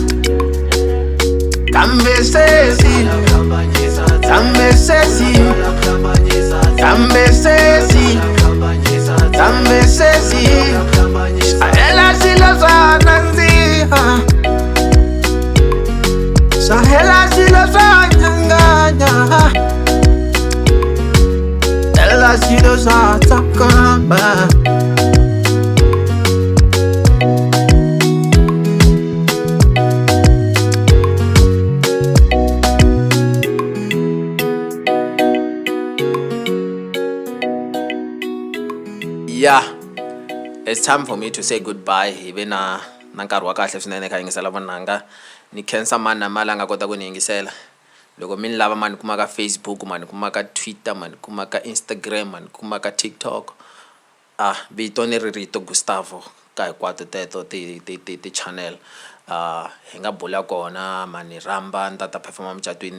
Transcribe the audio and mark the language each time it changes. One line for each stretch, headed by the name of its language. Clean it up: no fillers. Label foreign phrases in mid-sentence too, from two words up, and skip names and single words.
Tsonga: kambe sesi kambe sesi kambe sesi kambe sesi sahela silo swa nandziha sahela silo swa nyanganya ela silo swa tsakamba
English: yeah, it's time for me to say goodbye.
Tsonga: Hive na nkarhi wa kahle swinene kha yingisela vonanga ni khensa mani na mali a nga kota ku ni yingisela loko mi ni lava mani kuma ka Facebook mani kuma ka Twitter mani kuma ka Instagram mani kuma ka TikTok vito ni Rito Gustavo ka hinkwato teto ti channel hi nga bula kona mani rhamba ni ta performa mucatwini.